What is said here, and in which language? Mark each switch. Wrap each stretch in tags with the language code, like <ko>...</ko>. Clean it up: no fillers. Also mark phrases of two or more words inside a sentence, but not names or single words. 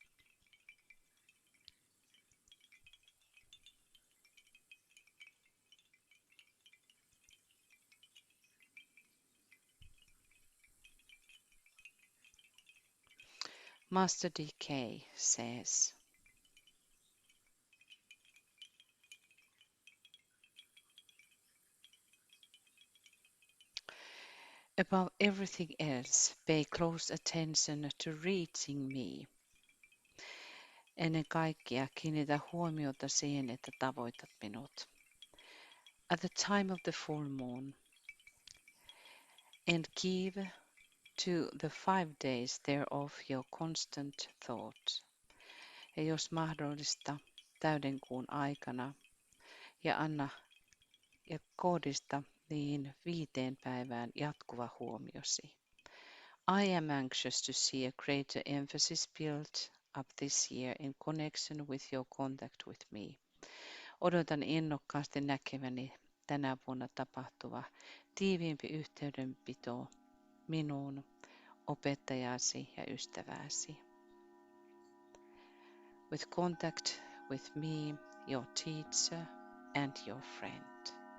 <en>Master DK says, above everything else, pay close attention to reaching me.</en> <fi>Ennen kaikkea kiinnitä huomiota siihen, että tavoitat minut.</fi> <en>At the time of the full moon, and give to the 5 days thereof your constant thought.</en> <fi>Ja jos mahdollista, täyden kuun aikana, ja anna ja kohdista niin 5 päivään jatkuva huomiosi.</fi> <en>I am anxious to see a greater emphasis built up this year in connection with your contact with me.</en> <fi>Odotan innokkaasti näkeväni tänä vuonna tapahtuva tiiviimpi yhteydenpito minuun, opettajasi ja ystävääsi.</fi> <en>With contact with me, your teacher and your friend.</en>